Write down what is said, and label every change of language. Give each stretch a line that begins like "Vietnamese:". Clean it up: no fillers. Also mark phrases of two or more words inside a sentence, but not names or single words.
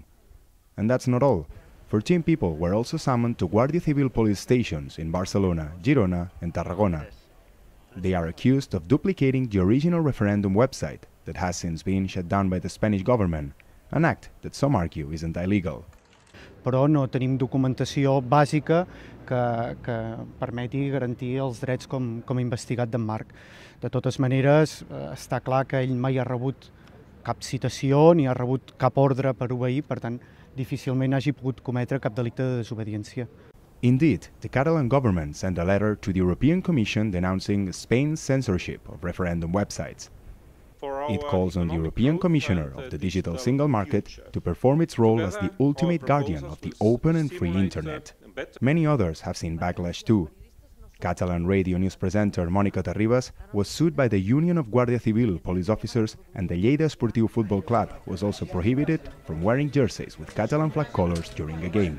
English: And that's not all. 14 people were also summoned to Guardia Civil police stations in Barcelona, Girona, and Tarragona. They are accused of duplicating the original referendum website that has since been shut down by the Spanish government, an act that some argue isn't illegal.
Catalan: Però no tenim documentació bàsica que permeti garantir els drets com a investigat d'en Marc. De totes maneres, està clar que ell mai ha rebut cap citació ni ha rebut cap ordre per obeir, per tant, difícilment hagi pogut cometre cap delicte de desobediència.
English: Indeed, the Catalan government sent a letter to the European Commission denouncing Spain's censorship of referendum websites. It calls on the European Commissioner of the Digital Single Market to perform its role as the ultimate guardian of the open and free Internet. Many others have seen backlash too. Catalan radio news presenter Mónica Terribas was sued by the Union of Guardia Civil police officers, and the Lleida Esportiu Football Club was also prohibited from wearing jerseys with Catalan flag colors during a game.